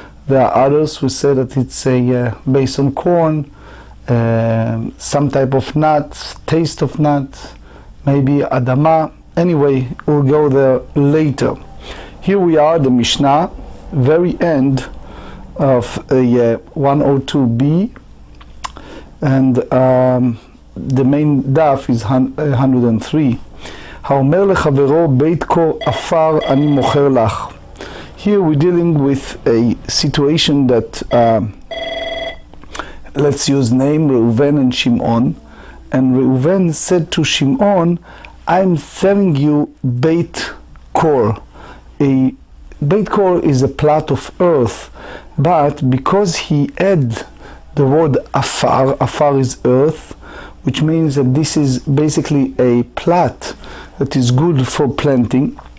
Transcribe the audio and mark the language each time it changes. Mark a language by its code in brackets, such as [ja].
[en] There are others who say that it's based on corn, some type of nut, taste of nut, maybe adama. Anyway, we'll go there later. Here we are, the Mishnah, very end of 102b, and the main daf is 103. [he] האומר לחברו בית קור עפר אני מוכר לך. [en] Here we're dealing with a situation that, let's use name Reuven and Shimon. And Reuven said to Shimon, I'm selling you Beit Kor. A Beit Kor is a plot of earth, but because he add the word Afar, Afar is earth, which means that this is basically a plot that is good for planting.